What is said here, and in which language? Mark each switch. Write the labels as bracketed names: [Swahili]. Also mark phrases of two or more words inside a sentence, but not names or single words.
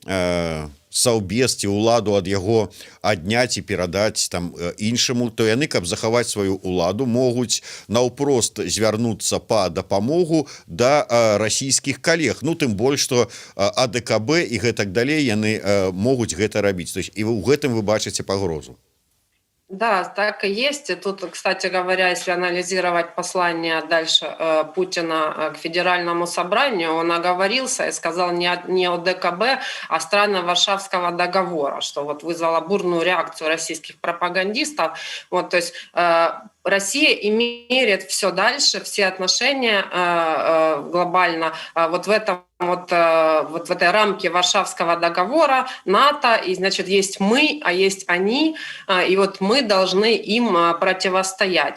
[Belarusian] саўбез ці ўладу ад яго адняць і перадаць там іншаму, то яны, каб захаваць сваю ўладу, могуць наўпрост звярнуцца па дапамогу да расійскіх калег. Тым больш, што АДКБ і гэтак далей яны могуць гэта рабіць. [Russian] То есть [Belarusian] і ў гэтым вы бачыце пагрозу. [Russian] Да, так и есть. И тут, кстати говоря, если анализировать послание дальше Путина к Федеральному собранию, он оговорился и сказал не о ДКБ, а страны Варшавского договора, что вот вызвало бурную реакцию российских пропагандистов. То есть Россия меряет все дальше, все отношения глобально вот в этом вот в этой рамке Варшавского договора, НАТО, и, значит, есть мы, а есть они, и вот мы должны им противостоять.